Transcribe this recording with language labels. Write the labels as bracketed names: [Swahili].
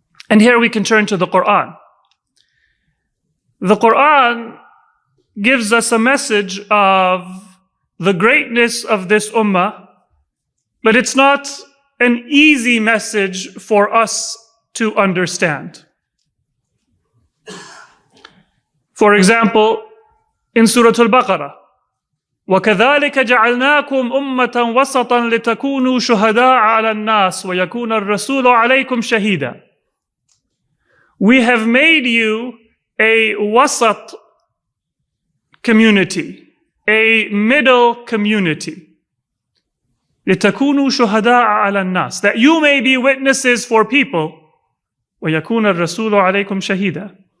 [English] And here we can turn to the Quran. The Quran gives us a message of the greatness of this Ummah, but it's not an easy message for us to understand. For example, in Surah Al-Baqarah, [Arabic] وَكَذَلِكَ جَعَلْنَاكُمْ أُمَّةً وَسَطًا لِتَكُونُوا شُهَدَاءَ عَلَى النَّاسِ وَيَكُونَ الرَّسُولُ عَلَيْكُمْ شَهِيدًا. [English] We have made you a wasat community, a middle community. [Arabic] لِتَكُونُوا شُهَدَاءَ عَلَى النَّاسِ, [English] that you may be witnesses for people. [Arabic] وَيَكُونَ الرَّسُولُ عَلَيْكُمْ شَهِيدًا.